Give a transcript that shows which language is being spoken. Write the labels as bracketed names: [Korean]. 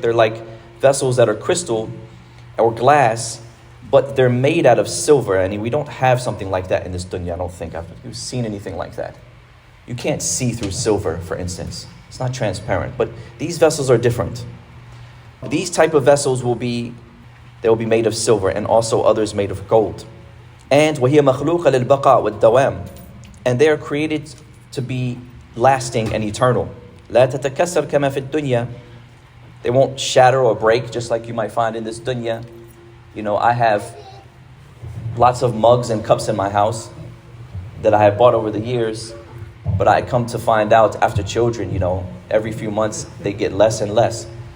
[English] They're like vessels that are crystal or glass, but they're made out of silver. And we don't have something like that in this dunya, I don't think. Have you seen anything like that? You can't see through silver, for instance. It's not transparent, but these vessels are different. These type of vessels will be made of silver, and also others made of gold. [Arabic] And وَهِيَ مَخْلُوقَ لِلْبَقَاءِ وَالدَّوَامِ. [English] And they are created to be lasting and eternal. [Arabic] لا تتكسر كما في الدنيا. [English] They won't shatter or break, just like you might find in this dunya. You know, I have lots of mugs and cups in my house that I have bought over the years, but I come to find out after children, you know, every few months they get less and less.